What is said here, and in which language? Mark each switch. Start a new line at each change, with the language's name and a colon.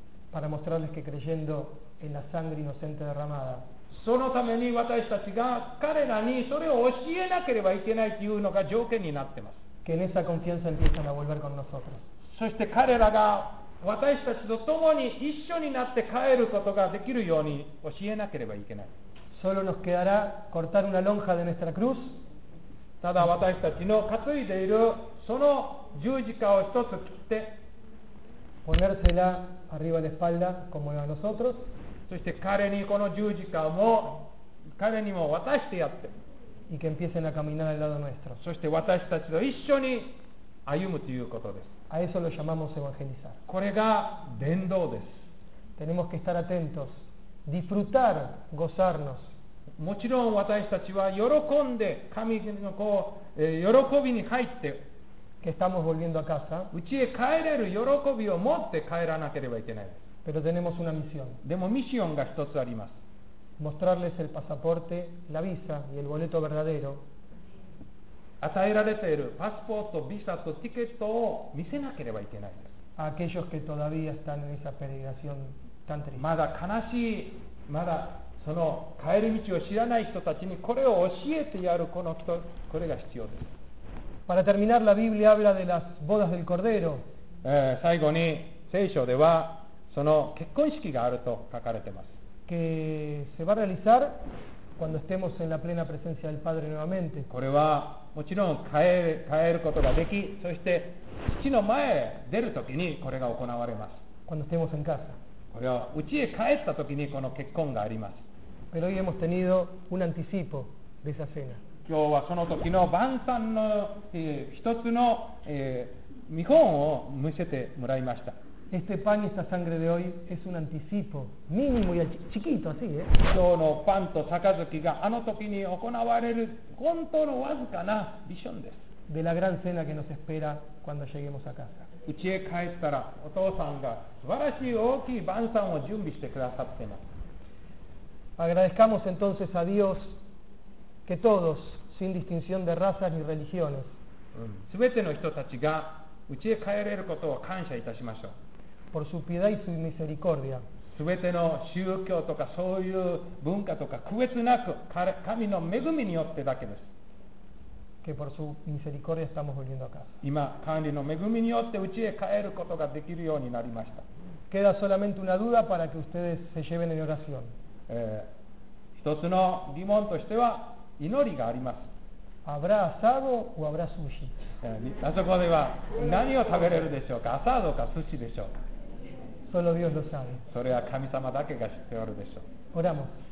Spanish: Para mostrarles que creyendo en la sangre inocente derramada. Que en esa confianza empiezan a volver con nosotros.
Japanese: そして彼らが私たちと共に一緒になって帰ることができるように教えなければいけない。
Spanish: Solo nos quedará cortar una lonja de nuestra cruz
Japanese: ただ私たちの担いでいるその十字架を一つ切って、
Spanish: ponérsela arriba de espalda como a nosotros、
Japanese: そして彼にこの十字架も彼にも渡してやって、
Spanish: y que empiecen a caminar al lado nuestro。
Japanese: そして私たちと一緒に歩むということです。
Spanish: A eso lo llamamos evangelizar。
Japanese: これが伝道です。
Spanish: Tenemos que estar atentos, disfrutar, gozarnos。
Japanese: もちろん私たちは喜んで神のこう、喜びに入って、
Spanish: que estamos volviendo a casa、
Japanese: 家へ帰れる喜びを持って帰らなければいけない。
Spanish: Pero tenemos una misión。
Japanese: でもミッションが一つあります。
Spanish: Mostrarles el pasaporte, la visa y el boleto verdadero。
Japanese: 与えられているパスポート、ビザとチケットを見せなければいけない。
Spanish: A aquellos que todavía están en esa peregrinación tan triste。
Japanese: まだ悲しい、まだ。その帰り道を知らない人たちにこれを教えてやる これが必要です。
Spanish: Para terminar, la Biblia habla de las bodas del Cordero.
Japanese: 最後に聖書ではその結婚式があると書かれています。
Spanish: Que se va a realizar cuando estemos en la plena presencia del Padre nuevamente.
Japanese: これはもちろん帰ることができ、そして父の前へ出るときにこれが行われます。
Spanish: Cuando estemos en casa.
Japanese: これは家へ帰ったときにこの結婚があります。
Spanish: Pero hoy hemos tenido un anticipo de esa cena.
Japanese: 今日はその時の晩餐の、一つの、見本を見せてもらいました。
Spanish: Este pan y esta sangre de hoy es un anticipo mínimo y chiquito así, ¿eh?
Japanese: 今日のパンと杯があの時に行われる本当のわずかなビジョンです。
Spanish: De la gran cena que nos espera cuando lleguemos a casa.
Japanese: 家へ帰ったらお父さんが素晴らしい大きい晩餐を準備してくださっています。
Spanish: Agradezcamos entonces a Dios que todos, sin distinción de razas ni religiones、
Japanese: すべての人たちが家へ帰れることを感謝いたしましょう。
Spanish: Por su piedad y su misericordia、
Japanese: すべての宗教とかそういう文化とか区別なく神の恵みによってだけです。
Spanish: Que por su misericordia estamos volviendo a casa.
Japanese: 今管理の恵みによって家へ帰ることができるようになりました。
Spanish: Queda solamente una duda para que ustedes se lleven en oración.
Japanese: 一つの疑問としては祈りがあります。
Spanish: Habrá asado o habrá sushi?
Japanese: あそこでは何を食べれるでしょうか、asado か寿司でしょう。
Spanish: Solo Dios lo sabe.
Japanese: それは神様だけが知っておるでしょう。
Spanish: Oramos.